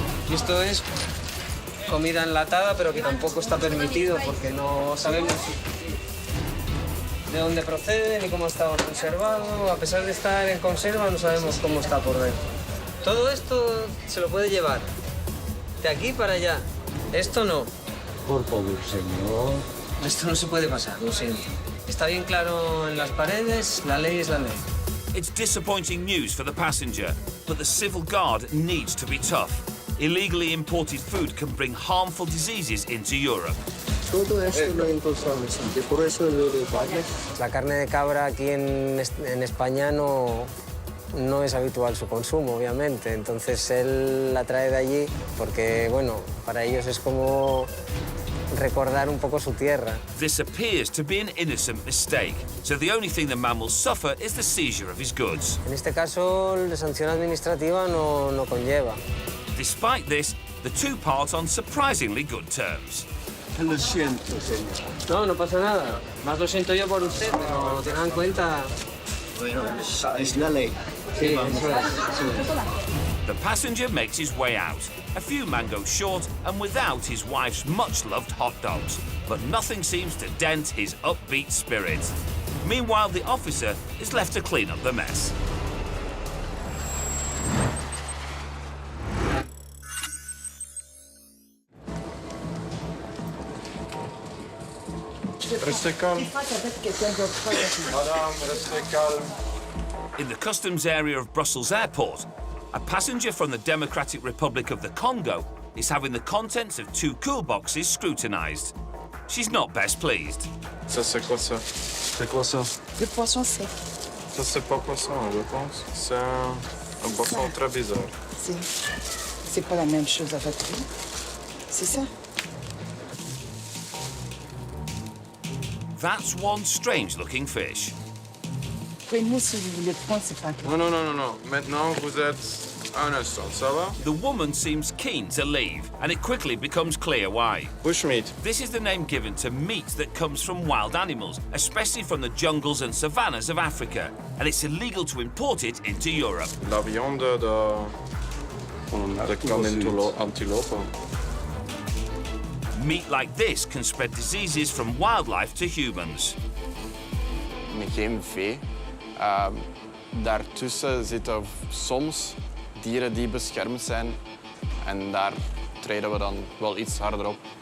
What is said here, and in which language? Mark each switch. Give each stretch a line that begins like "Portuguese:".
Spanish: Y esto es comida enlatada, pero que tampoco está permitido porque no sabemos de dónde procede ni cómo está conservado. A pesar de estar en conserva, no sabemos cómo está por dentro. Todo esto se lo puede llevar de aquí para allá. Esto no. Por favor, señor. Esto no se puede pasar, lo siento. Está bien claro en las paredes, la ley es la ley.
English: It's disappointing news for the passenger, but the civil guard needs to be tough. Illegally imported food can bring harmful diseases into Europe.
Spanish: Todo esto lo impulsamos, por eso lo de España. La carne de cabra aquí en España no es habitual su consumo, obviamente. Entonces él la trae de allí porque, bueno, para ellos es como recordar un poco su tierra.
English: This appears to be an innocent mistake, so the only thing the man will suffer is the seizure of his goods.
Spanish: En este caso, la sanción administrativa no conlleva.
English: Despite this, the two part on surprisingly good terms.
Spanish: Lo siento, señor. No pasa nada. Más lo siento yo por usted, pero tengan en cuenta... Bueno, es la ley. Sí, eso es.
English: The passenger makes his way out, a few mangoes short and without his wife's much-loved hot dogs. But nothing seems to dent his upbeat spirit. Meanwhile, the officer is left to clean up the mess.
French: Restez calme. Madame, restez calme.
English: In the customs area of Brussels Airport, a passenger from the Democratic Republic of the Congo is having the contents of 2 cool boxes scrutinized. She's not best pleased.
French: Ça, c'est quoi ça? C'est quoi ça? Le poisson sec. Ça, c'est pas poisson, je pense. C'est un poisson très bizarre. C'est pas la même chose avec lui. C'est ça.
English: That's one strange-looking fish.
French: Nous, si vous voulez prendre, c'est pas grave. Non. Maintenant, vous êtes un instant, ça va?
English: The woman seems keen to leave, and it quickly becomes clear why. Bushmeat. This is the name given to meat that comes from wild animals, especially from the jungles and savannas of Africa, and it's illegal to import it into Europe.
French: La viande de antilope.
English: Meat like this can spread diseases from wildlife to humans.
Dutch: Geen vee. Daartussen zitten soms dieren die beschermd zijn en daar treden we dan wel iets harder op.